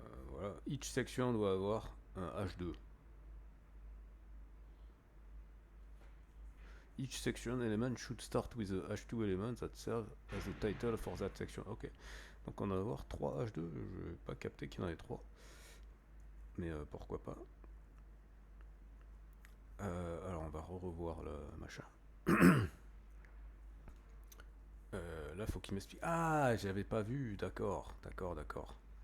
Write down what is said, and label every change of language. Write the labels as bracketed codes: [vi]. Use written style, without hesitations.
[fr] Voilà, [en] each section [fr] doit avoir un H2. [en] Each section element should start with a H2 element that serves as a title for that section. [fr] Ok, donc on va avoir 3 H2, je n'ai pas capté qu'il y en ait 3. Mais pourquoi pas. Alors on va revoir le machin. Là faut qu'il m'explique. Ah, j'avais pas vu, d'accord, d'accord, d'accord.